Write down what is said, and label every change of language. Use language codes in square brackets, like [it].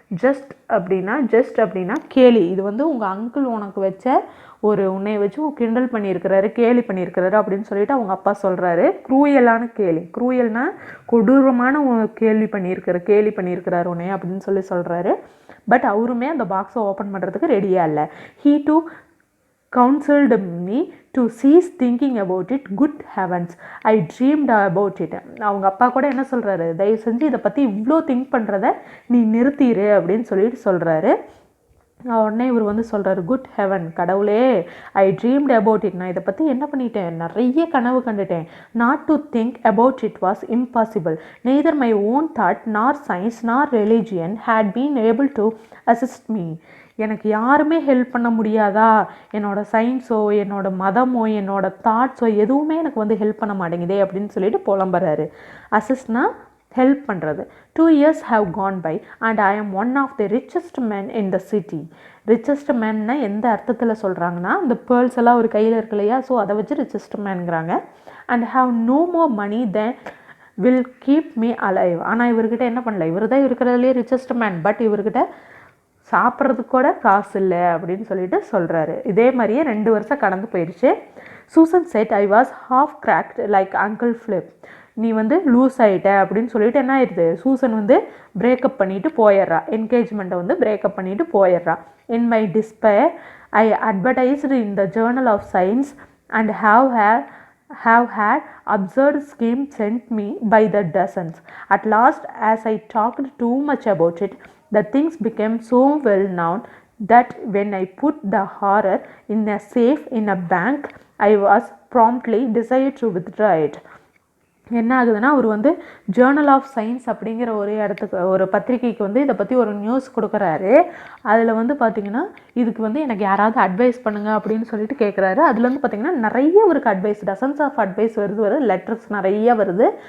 [ta] Just அப்படின்னா கேலி. இது வந்து உங்கள் அங்கிள் உனக்கு வச்ச ஒரு உன்னை வச்சு கிண்டல் பண்ணியிருக்கிறாரு, கேலி பண்ணியிருக்கிறாரு அப்படின்னு சொல்லிட்டு அவங்க அப்பா சொல்கிறாரு. க்ரூயலான கேலி, க்ரூயல்னா கொடூரமான கேலி பண்ணியிருக்கிறாரு உன்னை அப்படின்னு சொல்லி சொல்கிறாரு. பட் அவருமே அந்த பாக்ஸை ஓப்பன் பண்ணுறதுக்கு ரெடியாக இல்லை. [en] He too counseled me to cease thinking about it. Good heavens, I dreamed about it. [ta] அவங்க அப்பா கூட என்ன சொல்கிறாரு, தயவு செஞ்சு இதை பற்றி இவ்வளோ திங்க் பண்ணுறத நீ நிறுத்திடு அப்படின்னு சொல்லிட்டு சொல்கிறாரு. உடனே இவர் வந்து சொல்கிறாரு, [en] good heaven, [ta] கடவுளே, [en] I dreamed about it. [ta] நான் இதை பற்றி என்ன பண்ணிட்டேன், நிறைய கனவு கண்டுட்டேன். [en] Not to think about it was impossible. Neither my own thought nor science nor religion had been able to assist me. [ta] எனக்கு யாருமே ஹெல்ப் பண்ண முடியாதா, என்னோடய சயின்ஸோ என்னோடய மதமோ என்னோடய தாட்ஸோ எதுவுமே எனக்கு வந்து ஹெல்ப் பண்ண மாட்டேங்குதே அப்படின்னு சொல்லிட்டு புலம்புறாரு. அசிஸ்ட்னா ஹெல்ப் பண்ணுறது. [en] 2 years have gone by and I am one of the richest men in the city. [ta] Richest மேன்னா எந்த அர்த்தத்தில் சொல்கிறாங்கன்னா, இந்த பேர்ல்ஸ் எல்லாம் ஒரு கையில் இருக்கு இல்லையா, ஸோ அதை வச்சு richest மேன்ங்கிறாங்க. [en] And have no more money then will keep me alive. [ta] ஆனால் இவர்கிட்ட என்ன பண்ணல, இவர் தான் இருக்கிறதுலே ரிச்சஸ்ட் மேன், பட் இவர்கிட்ட சாப்பிட்றதுக்கு கூட காசு இல்லை அப்படின்னு சொல்லிட்டு சொல்கிறாரு. இதே மாதிரியே 2 வருஷம் கடந்து போயிடுச்சு. [en] Susan said I was half cracked like Uncle Philip. [ta] நீ வந்து லூஸ் ஆகிட்ட அப்படின்னு சொல்லிட்டு என்ன ஆயிடுது, சூசன் வந்து பிரேக்கப் பண்ணிட்டு போயிடுறா, என்கேஜ்மெண்ட்டை வந்து பிரேக்கப் பண்ணிட்டு போயிடுறா. [en] In my despair I advertised in the journal of science and have had absurd schemes sent me by the dozens. At last, as I talked too much about it, the things became so well known that when I put the horror in a safe in a bank, I was promptly decided to withdraw it. [ta] என்ன ஆகுதுன்னா, அவர் வந்து Journal of science அப்படிங்கிற ஒரு பத்திரிகைக்கு வந்து இதை பற்றி ஒரு நியூஸ் கொடுக்குறாரு. அதில் வந்து பார்த்திங்கன்னா, இதுக்கு வந்து எனக்கு யாராவது அட்வைஸ் பண்ணுங்கள் அப்படின்னு சொல்லிட்டு கேட்குறாரு. அதில் வந்து பார்த்திங்கன்னா நிறைய அவருக்கு அட்வைஸ், டசன்ஸ் ஆஃப் அட்வைஸ் வருது, லெட்டர்ஸ் நிறைய வருது.